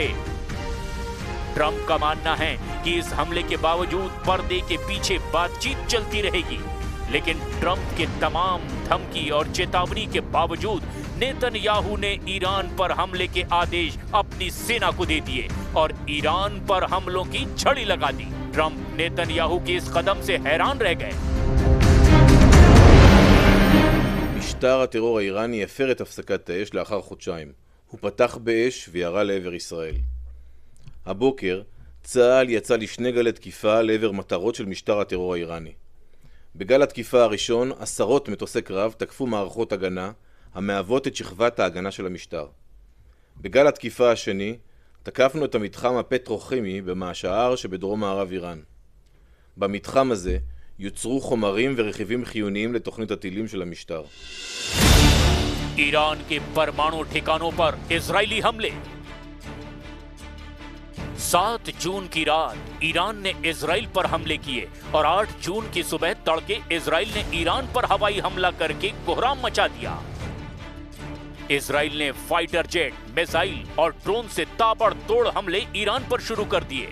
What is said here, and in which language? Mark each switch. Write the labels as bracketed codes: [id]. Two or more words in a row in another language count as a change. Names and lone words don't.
[hi] ट्रंप का मानना है कि इस हमले के बावजूद पर्दे के पीछे बातचीत चलती रहेगी, लेकिन ट्रंप के तमाम धमकी और चेतावनी के बावजूद नेतन्याहू ने ईरान पर हमले के आदेश अपनी सेना को दे दिए और ईरान पर हमलों की छड़ी लगा दी। ट्रंप नेतन्याहू के इस कदम से हैरान रह गए। [he] משטר הטרור האיראני הפר את הפסקת האש לאחר חודשיים. הוא פתח באש וירה לעבר ישראל. הבוקר צה"ל יצא לשני גלי תקיפה לעבר מטרות של משטר הטרור האיראני. בגל התקיפה הראשון עשרות מטוסי קרב תקפו מערכות הגנה המהוות את שכבת ההגנה של המשטר. בגל התקיפה השני תקפנו את המתחם הפטרוכימי במעשהר שבדרום מערב איראן. במתחם הזה יוצרו חומרים ורכיבים חיוניים לתוכנית הטילים של המשטר. [hi] ईरान के परमाणु ठिकानों पर इजरायली हमले। 7 जून की रात ईरान ने इजराइल पर हमले किए और 8 जून की सुबह तड़के इजराइल ने ईरान पर हवाई हमला करके कोहराम मचा दिया। इजराइल ने [en] fighter jet, [hi] मिसाइल और ड्रोन से ताबड़तोड़ हमले ईरान पर शुरू कर दिए।